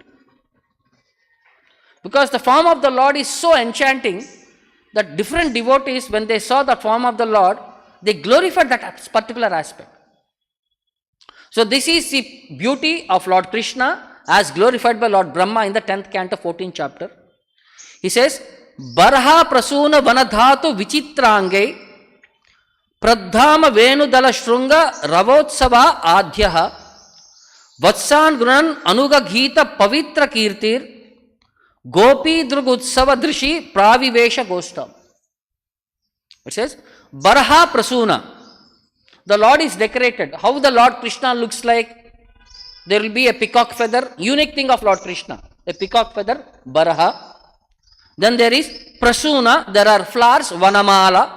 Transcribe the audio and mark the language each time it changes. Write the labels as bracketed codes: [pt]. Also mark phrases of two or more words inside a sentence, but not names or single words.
[en] Because the form of the Lord is so enchanting that different devotees, when they saw the form of the Lord, they glorified that particular aspect. So this is the beauty of Lord Krishna as glorified by Lord Brahma in the 10th canto, 14th chapter. He says, [sa] Barha prasuna vanadhatu vichitrange pradhama venudala shrunga ravotsava adhyaha vatsan gunan anuga gita pavitra kirtir gopi drugutsava drishi pravivesha gostam. [en] It says, [sa] Barha prasuna. [en] The Lord is decorated. How the Lord Krishna looks like? There will be a peacock feather, unique thing of Lord Krishna. a peacock feather, Baraha. Then there is Prasuna, there are flowers, Vanamala.